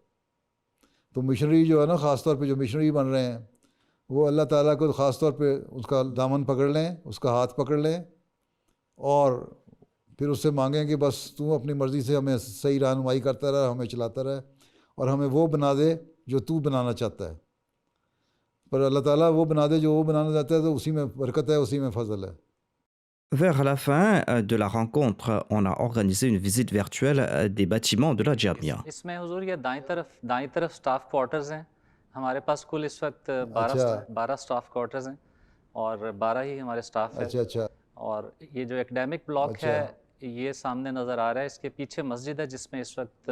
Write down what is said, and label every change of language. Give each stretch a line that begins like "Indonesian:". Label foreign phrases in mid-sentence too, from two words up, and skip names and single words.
Urdu: تو مشنری جو ہے نا، خاص طور پہ جو مشنری بن رہے ہیں، وہ اللہ تعالیٰ کو خاص طور پہ اس کا دامن پکڑ لیں، اس کا ہاتھ پکڑ لیں، اور پھر اس سے مانگیں کہ بس تو اپنی مرضی سے ہمیں صحیح رہنمائی کرتا رہے، ہمیں چلاتا رہے، اور ہمیں وہ بنا دے جو تو بنانا چاہتا ہے. پر اللہ تعالیٰ وہ بنا دے جو وہ بنانا چاہتا ہے، تو اسی میں برکت ہے، اسی میں فضل ہے.
French: Vers la fin de la rencontre, on a organisé une visite virtuelle des bâtiments de la Jamia.
Urdu: اس میں حضور یہ دائیں طرف
English: staff quarters
Urdu: ہیں. ہمارے پاس کل اس وقت 12
English: staff quarters
Urdu: ہیں اور 12 ہی ہمارے سٹاف ہیں. اچھا. اور یہ جو
English: academic block
Urdu: ہے یہ سامنے نظر آ رہا ہے. اس کے پیچھے مسجد ہے جس میں اس وقت